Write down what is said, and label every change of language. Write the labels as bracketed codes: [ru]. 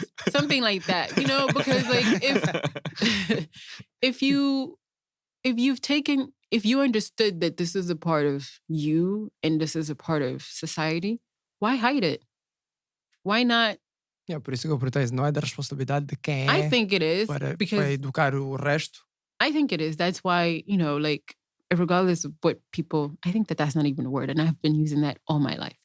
[en] Something like that, because like if you understood that this is a part of you and this is a part of society, why hide it? Why not? [pt] Yeah, por isso que eu perguntei, não é da responsabilidade de quem é. [en] I think it is [pt] para educar o resto. [en] I think it is. That's why, like, regardless of what people, I think that that's not even a word, and I've been using that all my life.